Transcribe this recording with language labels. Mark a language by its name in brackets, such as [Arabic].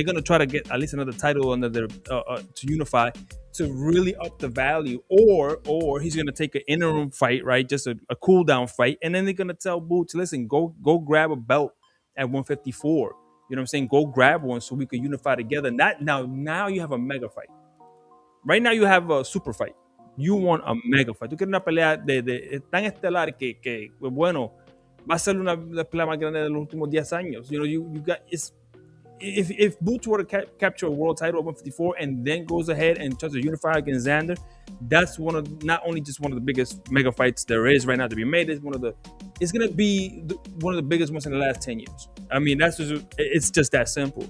[English] They're gonna try to get at least another title under their to unify to really up the value, or he's gonna take an interim fight, right? Just a cool down fight, and then they're gonna tell Boots, listen, go grab a belt at 154. You know what I'm saying? Go grab one so we could unify together. Now you have a mega fight. Right now you have a super fight. You want a mega fight. [Spanish] Tú quieres una pelea de tan estelar que bueno, va a ser una pelea más grande de los últimos 10 años. [English] You know, you got if Boots were to capture a world title at 154 and then goes ahead and tries to unify against Xander, that's not only just one of the biggest mega fights there is right now to be made. It's gonna be one of the biggest ones in the last 10 years. I mean, it's just that simple.